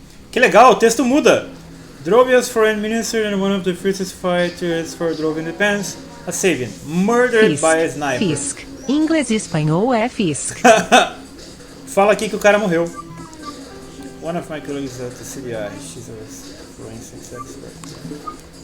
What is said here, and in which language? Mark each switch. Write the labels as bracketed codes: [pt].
[pt] Que legal, o texto muda. [en] Drovia's foreign minister and one of the fiercest fighters for Drove independence, a Sabian, murdered by a sniper. [pt] Fisk. Inglês e espanhol é Fisk. Fala aqui que o cara morreu. [en] One of my colleagues at the CDI, she's a forensics expert.